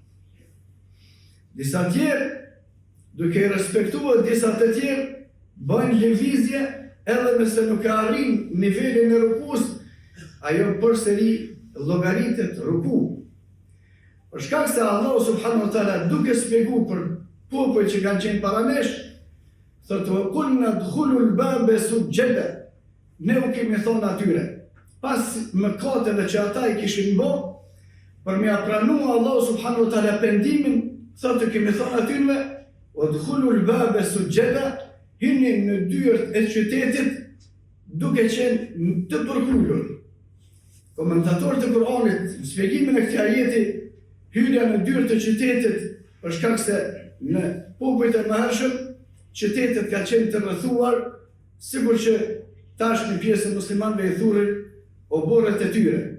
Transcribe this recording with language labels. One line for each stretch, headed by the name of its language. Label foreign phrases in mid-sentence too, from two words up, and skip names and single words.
Albanian: Disa tjerë, duke respektuar disa të tjerë, bëjnë lëvizje edhe nëse nuk e arrin nivelin e rukus, ajo përsëri llogaritet ruku. Për shkak se Allahu
Arabic: سبحانه وتعالى
Albanian: duke shpjeguar për popujt që kanë qenë para nesh, thotë
Arabic: وقلنا ادخلوا الباب سجدا.
Albanian: Ne u kemi thonë atyre, pas mëkateve që ata i kishin bë, për me pranua Allahu
Arabic: سبحانه وتعالى
Albanian: pendimin, thotë kemi thonë atyre,
Arabic: ادخلوا الباب سجدا,
Albanian: hyni në dyert e qytetit duke qenë të përkullur. Komentatorët e Kur'anit, në shpjegimin e këtij ajeti, hyrja në dyert e qytetit për shkak se në popujt e mëhershëm qytetet ka qenë të rrethuar, sikur që tash një pjesë e muslimanëve i thurin oborret e tyre.